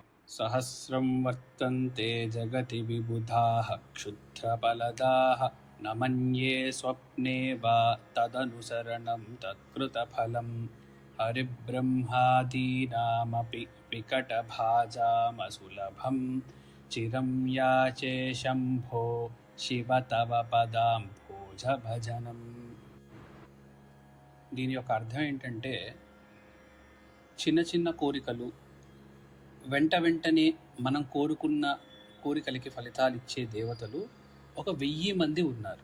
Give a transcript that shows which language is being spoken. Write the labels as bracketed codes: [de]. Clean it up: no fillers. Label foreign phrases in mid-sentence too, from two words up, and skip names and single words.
[sa] सहस्रं वर्तन्ते जगति विबुधाः क्षुद्रफलदाः न मन्ये स्वप्ने वा तदनुसरणं तत्कृतफलम् हरिब्रह्मादीनामपि विकटभाजामसुलभं चिरं याचे शम्भो शिव तव పదాంభోజభజనం. [te] దీని యొక్క అర్థం ఏంటంటే, చిన్న చిన్న కోరికలు వెంటనే మనం కోరుకున్న కోరికలకి ఫలితాలు ఇచ్చే దేవతలు 1000 మంది ఉన్నారు.